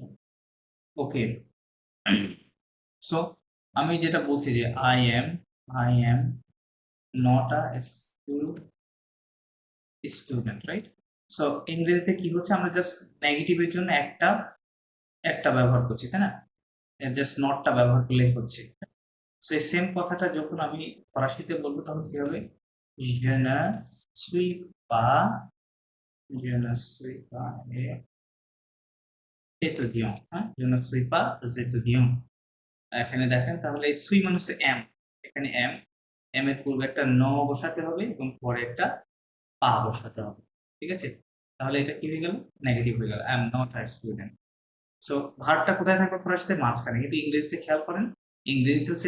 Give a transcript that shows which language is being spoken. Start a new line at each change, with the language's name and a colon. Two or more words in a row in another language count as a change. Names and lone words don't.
Bangla: ওকে, সো আমি যেটা বলছি যে
English: I am not a student,
Bangla: রাইট? সো ইংরেজিতে কি হচ্ছে, আমরা জাস্ট নেগেটিভের জন্য একটা একটা ব্যবহার করছি, তাই না? জাস্ট নটটা ব্যবহার করলেই হচ্ছে। সো এই সেম কথাটা যখন আমি ফরাসিতে বলবো তখন কি হবে?
French: Je ne suis pas, je ne suis pas étudiant, হ্যাঁ? Je ne suis pas étudiant।
Bangla: এখানে দেখেন, তাহলে সুই মানে হচ্ছে এম, এখানে এম, এম এর পূর্বে একটা ন বসাতে হবে এবং পরে একটা পা বসাতে হবে, ঠিক আছে? তাহলে এটা কি হয়ে গেল? নেগেটিভ হয়ে গেল,
English: I am not a student.
Bangla: সো ভার্বটা কোথায় থাকবে ফরাসিতে? মাঝখানে, কিন্তু ইংরেজিতে খেয়াল করেন, ইংরেজিতে হচ্ছে